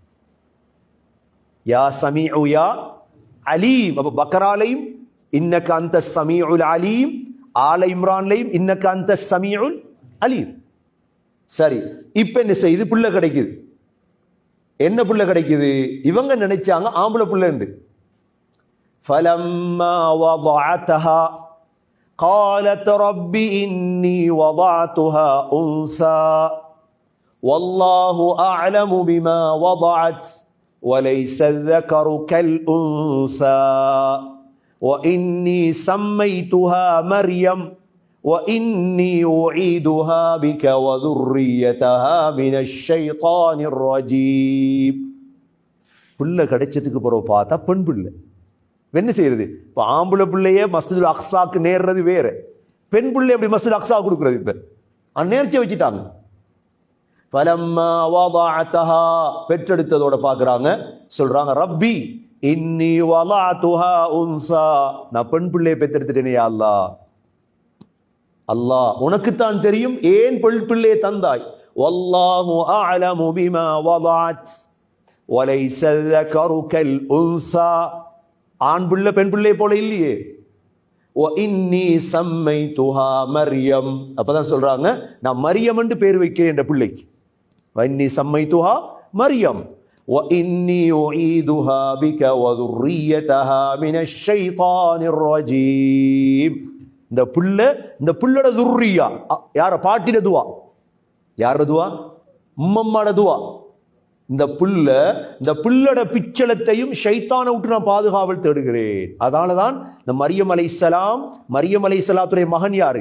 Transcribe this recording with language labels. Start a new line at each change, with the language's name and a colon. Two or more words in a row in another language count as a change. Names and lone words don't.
Arabic: يا سميع يا عليم.
Tamil: அப்ப பக்கராலையும்
Arabic: إنك أنت السميع العليم,
Tamil: ஆல இம்ரான்லையும்
Arabic: إنك أنت السميع العليم.
Tamil: சரி, இப்ப என்ன செய்யுது? புள்ள கிடைக்குது. என்ன புள்ள கிடைக்குது? இவங்க நினைச்சாங்க ஆம்பளை புள்ள என்று.
Arabic: فلما وضعتها قالت رب إني وضعتها أنثى والله أعلم بما وضعت وليس الذكر كالأنثى وإني سميتها مريم وإني أعيدها بك وذريتها من الشيطان الرجيم.
Tamil: பிள்ளை கிடைச்சதுக்கு பிறகு பார்த்தா பெண் பிள்ளை. என்ன செய்யறது? இப்போ ஆம்பளை பிள்ளையே மஸ்ஜிதுல் அக்ஸாக்கு நேர்றது வேற, பெண் பிள்ளை எப்படி மஸ்ஜிதுல் அக்ஸா கொடுக்குறது? இப்ப நேர்ச்சி வச்சுட்டாங்க.
Arabic: فلما وضعتها,
Tamil: பெற்றெடுத்ததோட பார்க்குறாங்க, சொல்றாங்க
Arabic: رب إني وضعتها أنثى,
Tamil: நான் பெண் பிள்ளையை பெற்றெடுத்துட்டேனே
Arabic: يا الله.
Tamil: அல்லாஹ் உனக்குத்தான் தெரியும் ஏன் பெண் பிள்ளையை தந்தாய்.
Arabic: والله أعلم بما وضعت وليس ذكر كالأنثى,
Tamil: ஆண் பிள்ளை பெண் பிள்ளை போல இல்லையே.
Arabic: وإني سميتها مريم,
Tamil: அப்பதான் சொல்றாங்க நான் மரியம் என்று பேர் வைக்கிறேன் என்ற பிள்ளைக்கு.
Arabic: وإني سميتها مريم وإني أعيدها بك وذريتها من الشيطان الرجيم.
Tamil: இந்த புள்ளோட துர்ரியா யார? பாட்டில துவா. யார துவா? உம்மம்மாட துவா. இந்த புள்ளோட பிச்சலத்தையும் ஷைத்தானை விட்டு நான் பாதுகாவல் தேடுகிறேன். அதனாலதான் இந்த மரியம் அலைஹிஸ்ஸலாத்துடைய மகன் யாரு?